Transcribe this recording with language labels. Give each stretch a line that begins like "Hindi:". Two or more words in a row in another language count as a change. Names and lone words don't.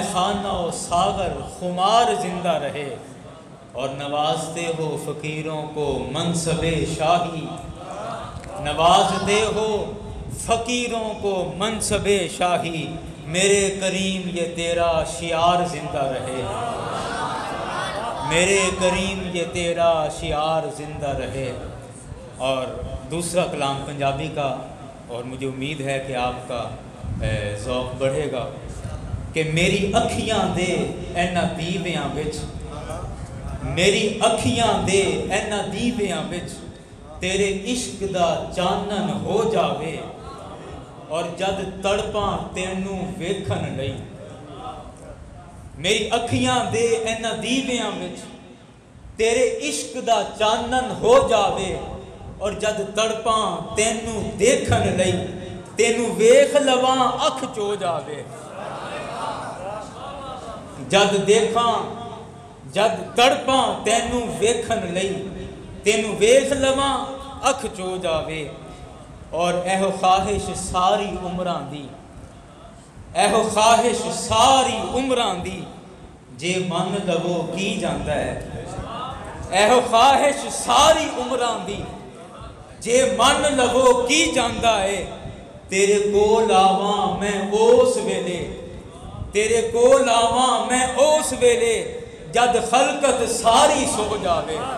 Urdu: خانہ و ساغر خمار زندہ رہے، اور نوازتے ہو فقیروں کو منصب شاہی، نوازتے ہو فقیروں کو منصب شاہی، میرے کریم یہ تیرا شعار زندہ رہے، میرے کریم یہ تیرا شعار زندہ رہے۔ اور دوسرا کلام پنجابی کا، اور مجھے امید ہے کہ آپ کا ذوق بڑھے گا،
Punjabi: کہ میری اکھیاں دے اینا دیویاں وچ، میری اکھیاں دے اینا دیویاں وچ، تیرے عشق دا چانن ہو جاوے، اور جد تڑپاں تینوں ویکھن لئی، میری اکھیاں دے اینا دیویاں وچ، تیرے عشق دا چانن ہو جاوے، اور جد تڑپاں تینوں دیکھن لئی، تینوں ویکھ لواں اکھ چو جاوے، جد دیکھاں جد تڑپاں تینوں ویکھن لئی، تینوں ویکھ لواں اکھ چو جاوے، اور ایہو خواہش ساری عمراں دی، ایہو خواہش ساری عمراں دی، جے من لو کی جاندا ہے، ایہو خواہش ساری عمراں دی، جے من لو کی جاندا ہے، تیرے کول آواں میں اس ویلے، تیرے کول آواں میں اس ویلے، جد خلقت ساری سو جاوے،